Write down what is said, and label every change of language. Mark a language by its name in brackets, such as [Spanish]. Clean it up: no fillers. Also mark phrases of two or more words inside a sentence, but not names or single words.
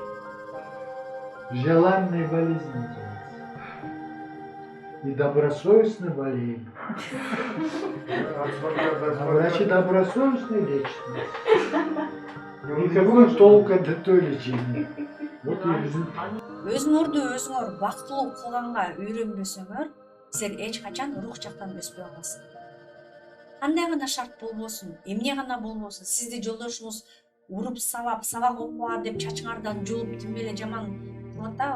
[Russian] Желанная болезнь называется. И добросовестно болеем. А врачи добросовестно лечат нас. Никакой толку от той лечения. Вот и результат. [Kyrgyz] Өзүңөрдү өзүңөр бактылуу кылганга үйрөнбөсөңөр, силер эч качан рух жактан өспөй каласың. Кандай гана шарт болбосун, эмне гана болбосун, сизди жолдошуңуз уруп сабап, сабак окуа деп чачыңардан жулуп тим эле жаман кылып атабы?